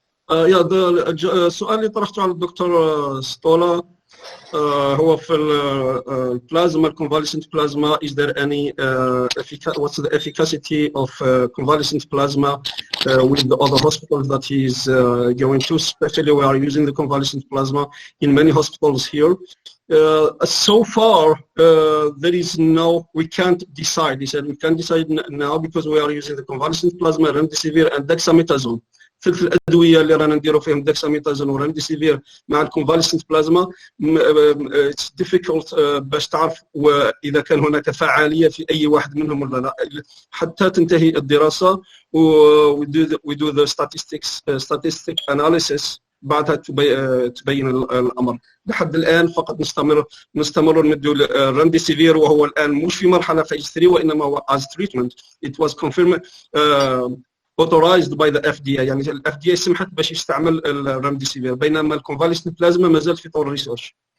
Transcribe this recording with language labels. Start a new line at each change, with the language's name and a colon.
Arabic: السؤال اللي طرحته على الدكتور ستولا هو في البلازما convalescent plasma.
English: Is there any what's the efficacy of convalescent plasma with the other hospitals that he is going to? Especially we are using the convalescent plasma in many hospitals here. So far there is no, we can't decide. He said we can't decide now because we are using the convalescent plasma, remdesivir and dexamethasone.
Arabic: ثلث الادويه اللي رانا نديروا فيهم دكساميتازون ورمديسيفير مع الكونفاليسنت بلازما.
English: it's difficult
Arabic: باش تعرف واذا كان هناك فعاليه في اي واحد منهم ولا لا حتى تنتهي الدراسه و
English: do the statistic analysis
Arabic: بعدها تبين الامر. لحد الان فقط نستمر نديو الرمديسيفير وهو الان مش في مرحله فيز 3 وانما هو
English: as treatment. It was confirmed authorized by the FDA.
Arabic: يعني ال FDA سمحت باش يستعمل الرمديسيفير بينما الكونفاليسنت بلازما مازال في طور الريسيرش.